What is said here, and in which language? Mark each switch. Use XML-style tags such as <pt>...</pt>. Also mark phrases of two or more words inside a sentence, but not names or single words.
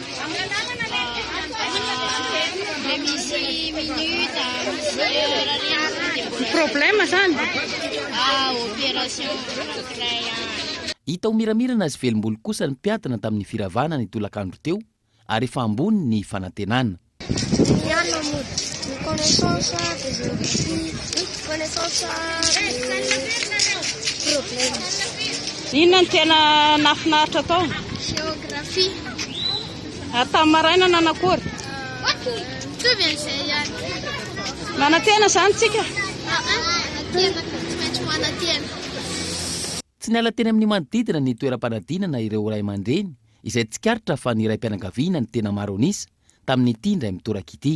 <mg>Le misy minuta, misy heure reny. Problema zany? Opération anankiray ihany. Hita ho miramirana azy velombolo kosa ny mpiadina tamin'ny firavana ny tolakandro teo ary efa ambony ny fanantenana.</mg> <fr>Connaissance des géographie, connaissance des problèmes.</fr> <mg>Inona ny tena nafinaritra tao? Géographie. Tamin'ny maraina nanakory? Tsy maintsy ihany. Manantena zany tsika? Manantena, tsy maintsy manantena. Tsy niala teny amin'ny manodidina ny toeram-panadinana ireo ray aman-dreny izay tsikaritra fa ny raim-pianakaviana ny tena maro anisa tamin'ny ity indray mitoraka ity.</mg>